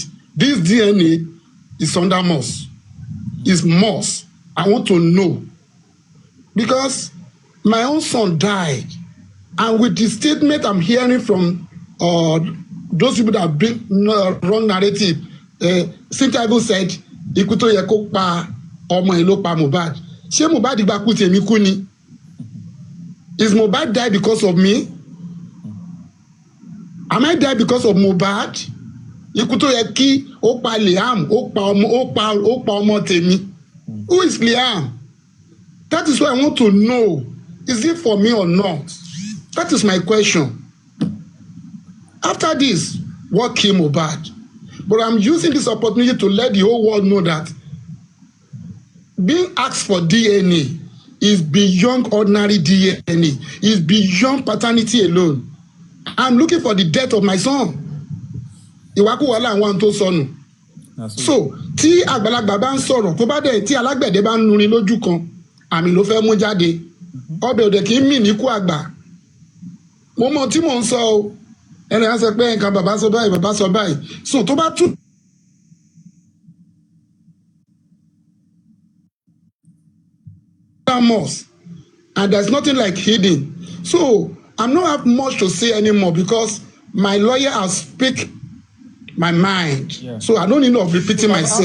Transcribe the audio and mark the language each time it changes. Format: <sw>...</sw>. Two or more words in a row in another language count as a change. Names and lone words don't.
<en>This DNA is under Moss. It's Moss. I want to know. Because my own son died. And with the statement I'm hearing from those people that bring wrong narrative, Cynthia Ibu said,</en> <yo>ikú tó yẹ kó pa ọmọ ẹ̀ ló pa Mohbad. Ṣé Mohbad gba kú tèmi kú ni?</yo> <en>Is Mohbad die because of me? Am I die because of Mohbad?</en> <yo>Ikú tó yẹ kí ó pa Liam, ó pa ọmọ tèmi.</yo> <en>Who is Liam? That is what I want to know. Is it for me or not? That is my question. After this, what killed Mohbad? But I'm using this opportunity to let the whole world know that being asked for DNA is beyond ordinary DNA. It's beyond paternity alone. I'm looking for the death of my son.</en> <yo>Ìwàkúwà làwọn tó sọnù. So, tí àgbàlagbà bá ń sọ̀rọ̀, tó bá dẹ̀ tí alágbẹ̀dẹ bá ń nurin lójú kan, àmì ló fẹ́ mú jáde. Ọbẹ̀ òde kì í mì ní kú àgbà. Mo mọ tí mò ń sọ o. Ẹni á sọ pé nǹkan bàbá sọ báyìí. So tó bá tún.</yo> <en>And there's nothing like hidden. So I'm not have much to say anymore because my lawyer has speak my mind. Yeah. So I don't need to repeating myself.</en>